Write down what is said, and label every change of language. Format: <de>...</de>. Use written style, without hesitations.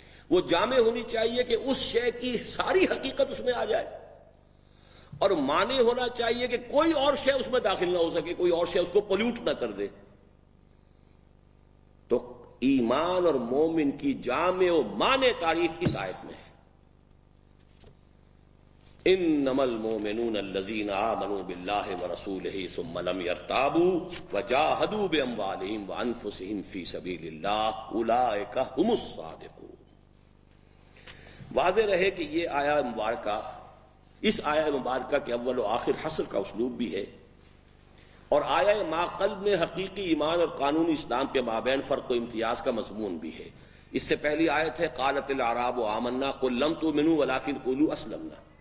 <ur>وہ جامع ہونی چاہیے کہ اس شے کی ساری حقیقت اس میں آ جائے، اور معنی ہونا چاہیے کہ کوئی اور شے اس میں داخل نہ ہو سکے، کوئی اور شے اس کو پولیوٹ نہ کر دے. تو ایمان اور مومن کی جامع و معنی تعریف اس آیت میں ہے.</ur> <ar>انما المؤمنون الذين آمنوا بالله ورسوله ثم لم يرتابوا وجاهدوا باموالهم وانفسهم في سبيل الله اولئك هم الصادقون.</ar> <ur>واضح رہے کہ یہ آیہ مبارکہ، اس آیہ مبارکہ کے اول و آخر حصر کا اسلوب بھی ہے، اور آیہ ما قلب میں حقیقی ایمان اور قانونی اسلام کے مابین فرق و امتیاز کا مضمون بھی ہے. اس سے پہلی آیت ہے</ur> <ar>قالت الاعراب آمنا قل لم تؤمنوا ولكن قولوا اسلمنا.</ar>